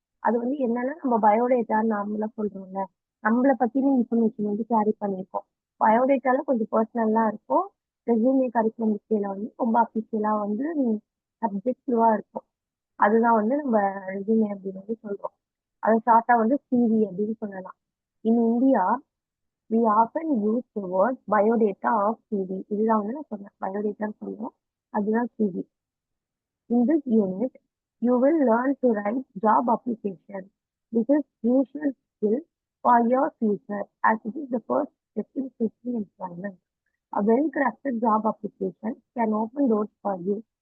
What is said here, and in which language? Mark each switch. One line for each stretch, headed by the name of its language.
Tamil: அது வந்து என்னன்னா நம்ம பயோடேட்டான்னு நார்மலா சொல்றோம்ல, நம்மளை பத்தின இன்ஃபர்மேஷன் வந்து கேரி பண்ணியிருக்கோம். பயோடேட்டால கொஞ்சம் பர்சனலா இருக்கும். ரெஸ்யூமே கரிக்குலம் லிஸ்ட்ல வந்து ரொம்ப அஃபிஷியலா வந்து சப்ஜெக்டிவா இருக்கும். அதுதான் வந்து நம்ம ரெஸ்யூமே அப்படின்னு வந்து சொல்றோம். அதை ஷார்ட்டா வந்து சிவி அப்படின்னு சொல்லலாம்.
English: In India we often use the word biodata of CV.
Tamil: இதுதான் வந்து நான் சொன்னேன், பயோடேட்டான்னு சொல்லுவோம், அதுதான் CV.
English: In this unit, you will learn to write job application. This is crucial skill for your future as it is the first step in seeking employment. A well-crafted job application can open doors for you.